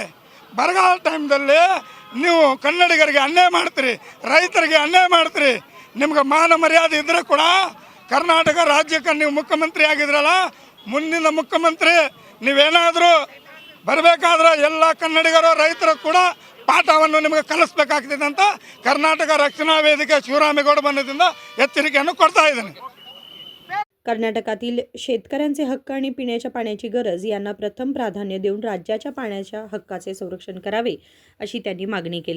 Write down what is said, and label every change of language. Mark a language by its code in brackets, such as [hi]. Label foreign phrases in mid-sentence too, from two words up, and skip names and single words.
[kn] ಬರಗಾಲ ಟೈಮ್ದಲ್ಲಿ ನೀವು ಕನ್ನಡಿಗರಿಗೆ ಅನ್ಯಾಯ ಮಾಡ್ತೀರಿ, ರೈತರಿಗೆ ಅನ್ಯಾಯ ಮಾಡ್ತೀರಿ। ನಿಮ್ಗೆ ಮಾನ ಮರ್ಯಾದೆ ಇದ್ದರೆ ಕೂಡ ಕರ್ನಾಟಕ ರಾಜ್ಯಕ್ಕೆ ನೀವು ಮುಖ್ಯಮಂತ್ರಿ ಆಗಿದ್ರಲ್ಲ, ಮುಂದಿನ ಮುಖ್ಯಮಂತ್ರಿ ನೀವೇನಾದರೂ ಬರಬೇಕಾದ್ರೆ ಎಲ್ಲ ಕನ್ನಡಿಗರು ರೈತರು ಕೂಡ ಪಾಠವನ್ನು निಮಗೆ ಕಲಿಸಬೇಕಾಗ್ತದೆ ಅಂತ कर्नाटक रक्षणा वेदिके शिवरामेगौड बनದಿಂದ ಎಚ್ಚರಿಕೆಯನ್ನು ಕೊಡ್ತಾ ಇದ್ದೇನೆ। [mr] कर्नाटकातील शेतकऱ्यांचे हक्क आणि पिण्याच्या पाण्याची गरज यांना प्रथम प्राधान्य देऊन राज्याच्या पाण्याच्या हक्काचे संरक्षण करावे अशी त्यांनी मागणी केली।